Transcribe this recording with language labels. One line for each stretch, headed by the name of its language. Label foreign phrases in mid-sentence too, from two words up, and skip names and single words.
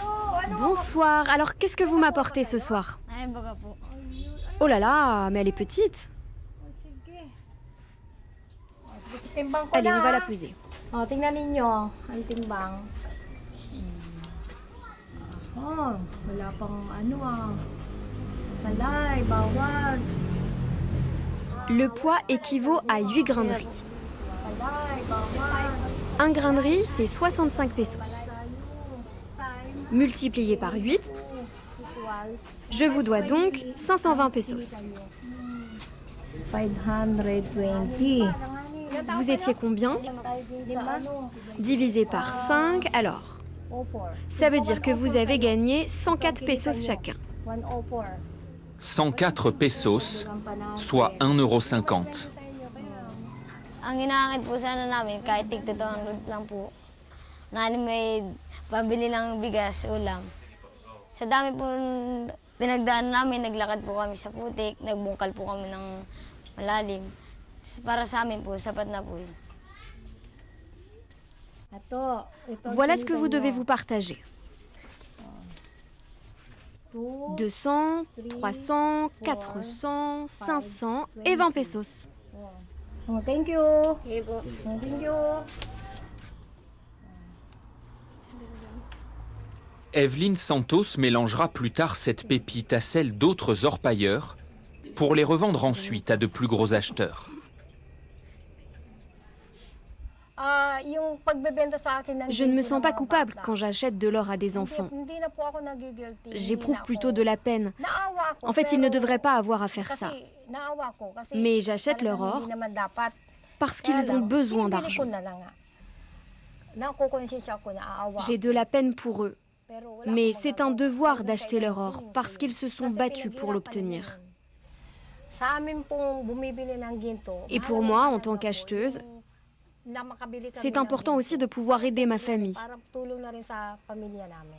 Filipino: Ano?
French: Bonsoir, alors qu'est-ce que vous m'apportez ce soir?
Filipino: Ay, baga po.
French: Oh là là, mais elle est petite.
Filipino: Sige. Timbang ko
French: Allez,
Filipino: na.
French: on va la peser.
Filipino: O, tingnan ninyo. Ang timbang. Oh, wala pang ano Palay, bawas.
French: Le poids équivaut à 8 grains de riz.
Filipino: Palay, bawas.
French: Un grain de riz, c'est 65 pesos. Multiplié par 8, je vous dois donc 520 pesos. 520. Vous étiez combien? Divisé par 5, alors. Ça veut dire que vous avez gagné 104 pesos chacun. 104 pesos, soit 1,50 €.
Filipino: Ang inaakit po sana namin, kahit tig-200 lang po, na may pabili ng bigas, ulam. Sa dami po pinagdaan namin, naglakad po kami sa putik, nagbungkal po kami ng malalim. Para sa amin po, sapat na po yun.
French: Voilà ce que vous devez vous partager. 200, 300, 400, 500 et 20 pesos.
English: Oh, thank you.
Filipino: Okay po.
English: Thank you.
French: Evelyne Santos mélangera plus tard cette pépite à celle d'autres orpailleurs pour les revendre ensuite à de plus gros acheteurs.
Filipino: Yung pagbebenta sa akin ng
French: Je ne me
Filipino: ginto
French: sens
Filipino: ng
French: pas
Filipino: mga
French: coupable
Filipino: bata.
French: quand j'achète de l'or à des enfants.
Filipino: Hindi na po ako nagigilty.
French: J'éprouve plutôt de la peine.
Filipino: Naawa ako,
French: En fait, ils ne
Filipino: pero
French: devraient pas avoir à faire
Filipino: kasi
French: ça.
Filipino: naawa ko, kasi
French: Mais j'achète leur
Filipino: talagang
French: or
Filipino: hindi naman dapat.
French: parce
Filipino: Kaya
French: qu'ils ont
Filipino: lang,
French: besoin
Filipino: binibili ko
French: d'argent.
Filipino: na lang nga. Nakukonsensya ako na aawa.
French: J'ai de la peine pour eux.
Filipino: Pero wala
French: Mais
Filipino: akong
French: c'est un
Filipino: magagawa.
French: devoir
Filipino: Talagang
French: d'acheter leur
Filipino: kailangan
French: or
Filipino: ko
French: parce
Filipino: yun.
French: qu'ils se sont
Filipino: Kasi
French: battus pour
Filipino: pinaghirapan
French: l'obtenir.
Filipino: nila yun. Sa amin pong bumibili ng ginto,
French: Et pour moi, en tant qu'acheteuse,
Filipino: na makabili kami
French: c'est
Filipino: ng
French: important
Filipino: ginto.
French: aussi de pouvoir aider ma
Filipino: Kasi
French: famille.
Filipino: parang tulong na rin sa pamilya namin.